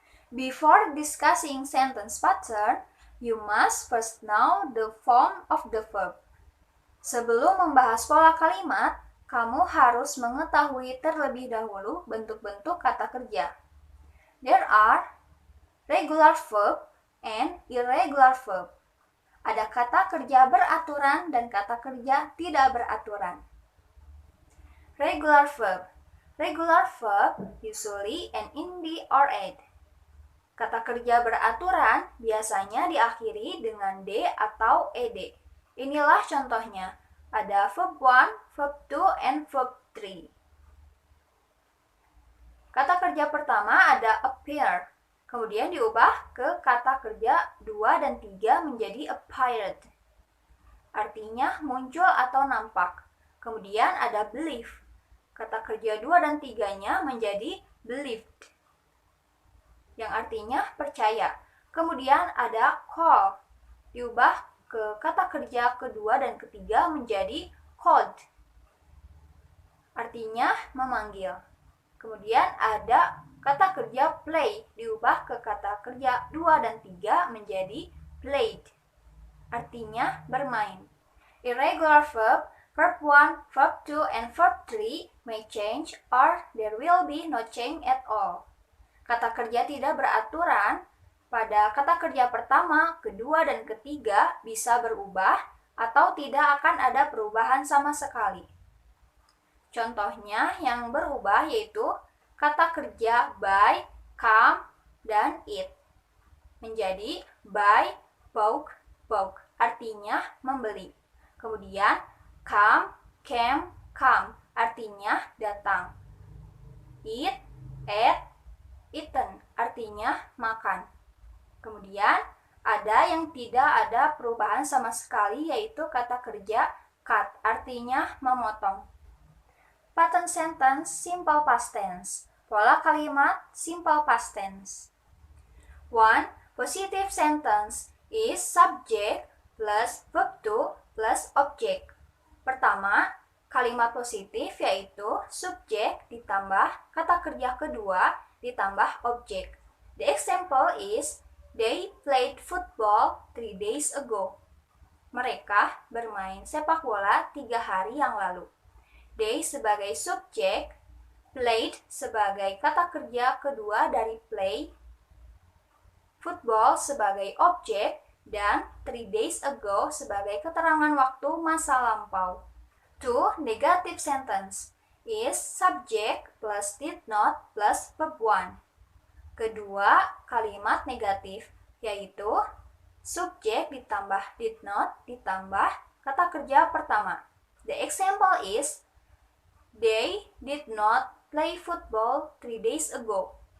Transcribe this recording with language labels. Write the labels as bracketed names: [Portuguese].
[English] Before discussing sentence pattern, you must first know the form of the verb. [Indonesian] Sebelum membahas pola kalimat, kamu harus mengetahui terlebih dahulu bentuk-bentuk kata kerja. [English] There are regular verb and irregular verb. [Indonesian] Ada kata kerja beraturan dan kata kerja tidak beraturan. [English] Regular verb. Regular verb usually end in the or ed. [Indonesian] Kata kerja beraturan biasanya diakhiri dengan d atau ed. Inilah contohnya. Ada verb 1, verb 2, and verb 3. Kata kerja pertama ada appear. Kemudian diubah ke kata kerja 2 dan 3 menjadi appeared. Artinya muncul atau nampak. Kemudian ada believe. Kata kerja 2 dan 3-nya menjadi believed. Yang artinya percaya. Kemudian ada call. Diubah ke kata kerja kedua dan ketiga menjadi called. Artinya memanggil. Kemudian ada kata kerja play, diubah ke kata kerja 2 dan 3 menjadi played. Artinya bermain. [English] Irregular verb, verb 1, verb 2, and verb 3 may change or there will be no change at all. [Indonesian] Kata kerja tidak beraturan pada kata kerja pertama, kedua, dan ketiga bisa berubah atau tidak akan ada perubahan sama sekali. Contohnya yang berubah yaitu kata kerja buy, come, dan eat. Menjadi buy, bought, bought. Artinya membeli. Kemudian come, came, come. Artinya datang. Eat, ate, eaten. Artinya makan. Kemudian ada yang tidak ada perubahan sama sekali yaitu kata kerja cut, artinya memotong. [English] Pattern sentence simple past tense. [Indonesian] Pola kalimat [English] simple past tense. 1. Positive sentence is subject plus verb 2 plus object. [Indonesian] Pertama, kalimat positif yaitu subjek ditambah kata kerja kedua ditambah objek. [English] The example is they played football 3 days ago. [Indonesian] Mereka bermain sepak bola 3 hari yang lalu. They sebagai subjek, played sebagai kata kerja kedua dari play, football sebagai objek, dan [English] 3 days ago [Indonesian] sebagai keterangan waktu masa lampau. 2. [English] Negative sentence is subject plus did not plus verb 1. [Indonesian] Kedua, kalimat negatif, yaitu subjek ditambah did not ditambah kata kerja pertama. [English] The example is, they did not play football 3 days ago.